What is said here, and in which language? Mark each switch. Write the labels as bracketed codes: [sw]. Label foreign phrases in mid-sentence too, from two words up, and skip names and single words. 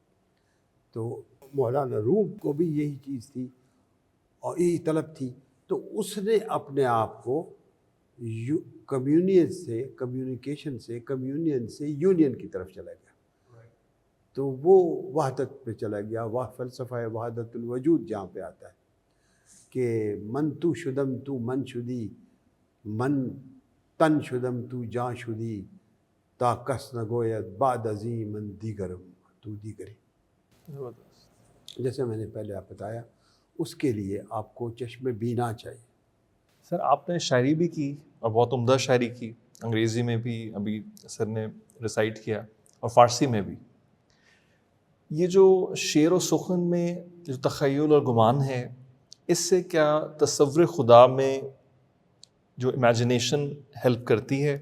[ur] تو مولانا روم کو بھی یہی چیز تھی اور یہی طلب تھی. تو اس نے اپنے آپ کو کمیونیکیشن سے یونین کی طرف چلا گیا. تو وہ وحدت پہ چلا گیا. وہ فلسفہ وحدت الوجود جہاں پہ آتا ہے کہ [fa] من تو شدم تو من شدی، من تن شدم تو جاں شدی، تا کس نگوید بعد ازیں من دیگرم تو دیگری. [ur] جیسے میں نے پہلے آپ بتایا اس کے لیے آپ کو چشم بینا چاہیے. سر آپ نے شاعری بھی کی اور بہت عمدہ شاعری کی، انگریزی میں بھی ابھی سر نے ریسائٹ کیا اور فارسی میں بھی. یہ جو شعر و سخن میں جو تخیل اور گمان ہے، اس سے کیا تصور خدا میں جو [en] imagination help [ur] کرتی ہے؟